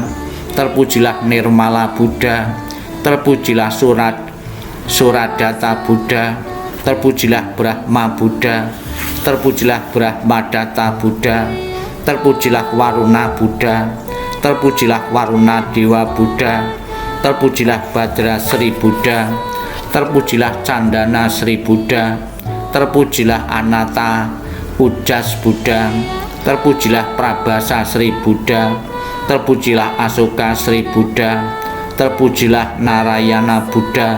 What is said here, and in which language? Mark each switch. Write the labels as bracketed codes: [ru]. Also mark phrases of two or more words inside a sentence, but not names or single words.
[id] Terpujilah Nirmala Buddha. Terpujilah Suradata Buddha. Terpujilah Brahma Buddha. Terpujilah Brahmadatta Buddha. Terpujilah Waruna Buddha. Terpujilah Waruna Dewa Buddha. Terpujilah Badra Sri Buddha. Terpujilah Candana Sri Buddha. Terpujilah Anata Ujas Buddha. Terpujilah Prabhasa Sri Buddha. Terpujilah Asoka Sri Buddha. Terpujilah Narayana Buddha.